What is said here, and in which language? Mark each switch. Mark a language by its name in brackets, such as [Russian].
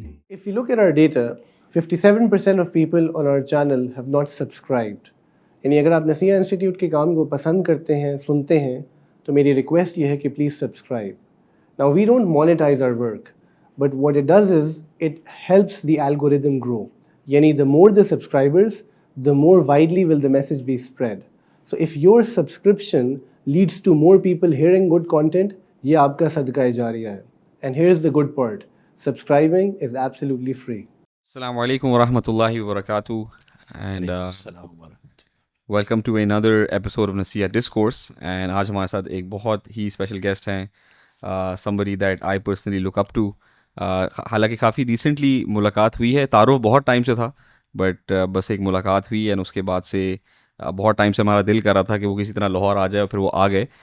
[English] If you look at our data, 57% of people on our channel have not subscribed. [Urdu] یعنی اگر آپ نصیحہ institute کے کام کو پسند کرتے ہیں، سنتے ہیں، تو میری ریکویسٹ یہ ہے کہ please subscribe. [English] Now we don't monetize our work, but what it does is it helps the algorithm grow. [Urdu] یعنی [English] the more the subscribers, the more widely will the message be spread. So if your subscription leads to more people hearing good content, [Urdu] یہ آپ کا صدقہ جاریہ ہے. [English] And here's the good part. Subscribing is absolutely free. [Arabic] السلام علیکم ورحمۃ اللہ وبرکاتہ [English] And welcome to another episode of نصیحہ discourse. [Urdu] And آج ہمارے ساتھ ایک بہت ہی اسپیشل گیسٹ ہیں, [English] somebody that I personally look up to. [Urdu] حالانکہ کافی ریسنٹلی ملاقات ہوئی ہے, تعارف بہت ٹائم سے تھا بٹ بس ایک ملاقات ہوئی اینڈ اس کے بعد سے بہت ٹائم سے ہمارا دل کر رہا تھا کہ وہ کسی طرح لاہور آ جائے اور پھر وہ آ گئے.